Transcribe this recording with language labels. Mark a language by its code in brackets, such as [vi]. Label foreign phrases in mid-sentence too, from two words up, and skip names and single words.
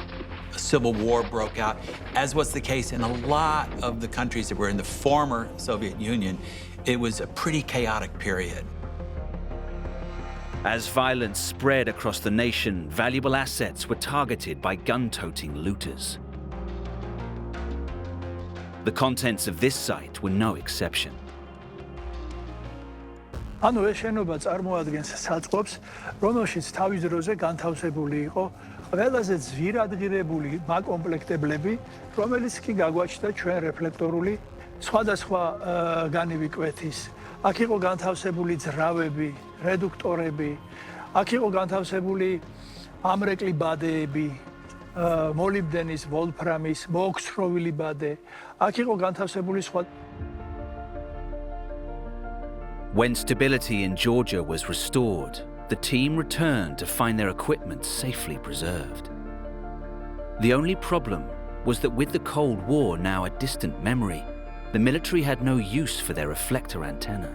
[en] A civil war broke out, as was the case in a lot of the countries that were in the former Soviet Union. It was a pretty chaotic period. As violence spread across the nation, valuable assets were targeted by gun-toting looters. The contents of this site were no exception. [ka] ანუ ეს შენობა წარმოადგენს საწყობს, რომელშიც თავის დროზე განთავსებული იყო ყველაზე ძვირადღირებული მაკომპლექტებლები, რომელიც კი გაგვაჩნდა ჩვენ რეფლექტორული სხვადასხვა განივი კვეთის. აქ იყო განთავსებული ძრავები, რედუქტორები, აქ იყო განთავსებული ამრეკლი ბადეები, მოლიბდენის, ვოლფრამის, მოოქსროვილი ბადე. აქ იყო განთავსებული სხვა. [en] When stability in Georgia was restored, the team returned to find their equipment safely preserved. The only problem was that with the Cold War now a distant memory, the military had no use for their reflector antenna.